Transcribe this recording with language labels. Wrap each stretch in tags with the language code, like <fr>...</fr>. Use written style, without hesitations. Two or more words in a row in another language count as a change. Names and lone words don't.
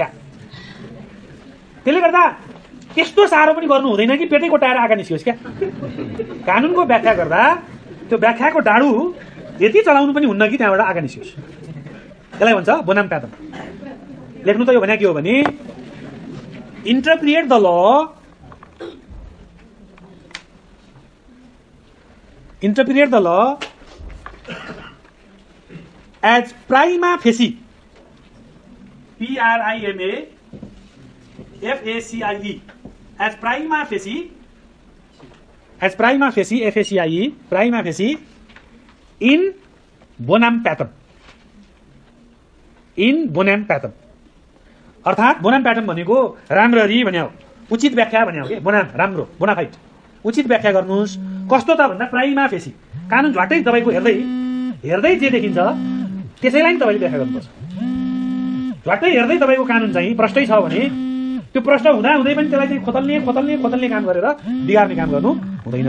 <ne>त्यसले गर्दा त्यस्तो साह्रो पनि गर्नु हुँदैन कि पेटै कोटाएर आँखा निस्कियोस् क्या। कानुनको व्याख्या गर्दा त्यो व्याख्याको डाडु यति चलाउनु पनि हुन्न कि त्यहाँबाट आँखा निस्कियोस्। त्यसलाई भन्छ</ne> <la>bonam partem.</la> <ne>लेख्नु त यो भने के हो भने</ne> <en>interpret the law as prima facie, P-R-I-M-A-F-A-C-I-E,</en> <la>as prima facie,</la> <en>F-A-C-I-E,</en> <la>prima facie, in bonam patum. In bonam patum.</la> <ne>अर्थात्</ne> <la>bonam partem</la> <ne>भनेको राम्ररी भन्या हो, उचित व्याख्या भन्या हो कि बोनाम राम्रो, बोनाफाइट उचित व्याख्या गर्नुहोस्। कस्तो त भन्दा</ne> <la>prima facie,</la> <ne>कानुन झट्टै तपाईँको हेर्दै जे देखिन्छ त्यसैलाई नि तपाईँले व्याख्या गर्नुपर्छ। झट्टै हेर्दै तपाईँको कानुन चाहिँ प्रष्टै छ भने त्यो प्रष्ट हुँदा हुँदै पनि त्यसलाई चाहिँ खोतल्ने काम गरेर बिगार्ने काम गर्नु हुँदैन।</ne>